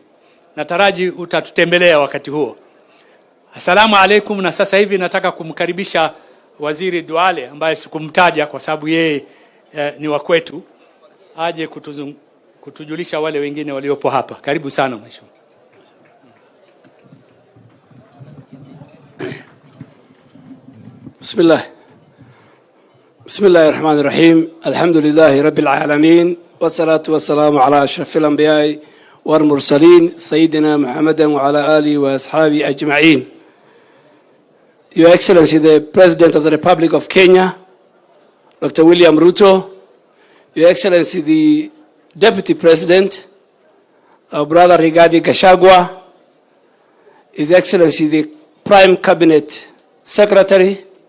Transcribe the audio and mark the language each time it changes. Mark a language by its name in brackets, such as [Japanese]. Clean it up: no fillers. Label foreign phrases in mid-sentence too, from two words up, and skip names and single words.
[Swahili] Nataraji utatutembelea wakati huo. [Arabic] السلام عليكم. [Swahili] Na sasa hivi nataka kumkaribisha Waziri Duale ambaye sikumtaja kwa sababu yeye ni wa kwetu, aje kutujulisha wale wengine waliopo hapa. Karibu sana mheshimiwa. [Arabic] بسم الله الرحمن الرحيم. الحمد لله رب العالمين والصلاة والسلام على أشرف الأنبياء والمرسلين سيدنا محمد وعلى آله وأصحابه أجمعين. [English] Your Excellency, the President of the Republic of Kenya, Dr. William Ruto, Your Excellency, the Deputy President, our brother Rigathi Gachagu, His Excellency, the Prime Cabinet Secretary,